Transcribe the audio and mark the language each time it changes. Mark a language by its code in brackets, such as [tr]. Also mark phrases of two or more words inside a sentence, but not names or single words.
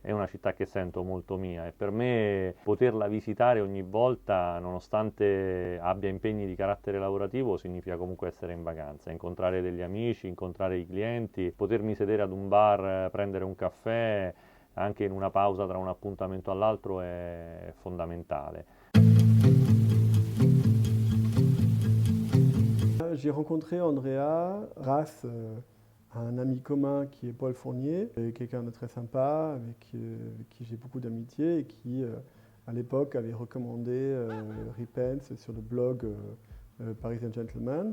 [it] È una città che sento molto mia e per me poterla visitare ogni volta, nonostante abbia impegni di carattere lavorativo, significa comunque essere in vacanza, incontrare degli amici, incontrare i clienti, potermi sedere ad un bar, prendere un caffè, anche in una pausa tra un appuntamento all'altro è fondamentale. [fr] J'ai rencontré Andrea grâce à un ami commun qui est Paul Fournier, quelqu'un de très sympa, avec qui j'ai beaucoup d'amitié et qui, à l'époque, avait recommandé Repens sur le blog Parisian Gentleman.